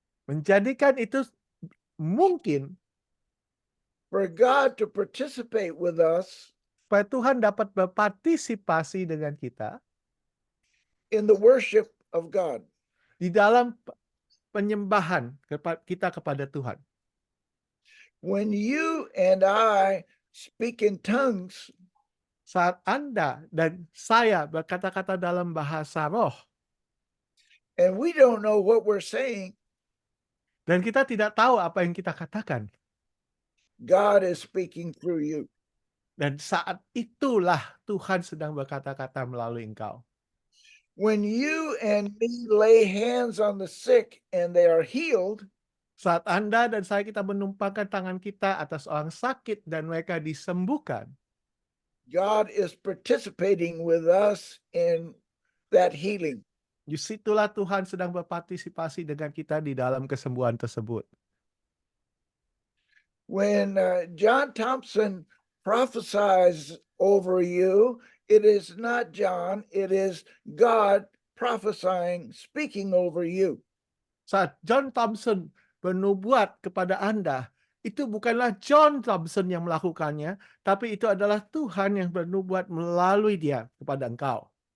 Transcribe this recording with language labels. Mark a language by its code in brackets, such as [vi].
[id] menjadikan itu mungkin [en] for God to participate with us [id] supaya Tuhan dapat berpartisipasi dengan kita [en] in the worship of God. [id] di dalam penyembahan kita kepada Tuhan. [en] When you and I speak in tongues, [id] Saat Anda dan saya berkata-kata dalam bahasa roh, [en] and we don't know what we're saying, [id] dan kita tidak tahu apa yang kita katakan. [en] God is speaking through you. [id] Dan saat itulah Tuhan sedang berkata-kata melalui engkau. [en] When you and me lay hands on the sick and they are healed, [id] Saat Anda dan saya kita menumpangkan tangan kita atas orang sakit dan mereka disembuhkan, [en] God is participating with us in that healing. [id] disitulah Tuhan sedang berpartisipasi dengan kita di dalam kesembuhan tersebut. [en] When John Thompson prophesies over you, it is not John, it is God prophesying, speaking over you. [id] Saat John Thompson bernubuat kepada Anda, itu bukanlah John Thompson yang melakukannya, tapi itu adalah Tuhan yang bernubuat melalui dia kepada engkau.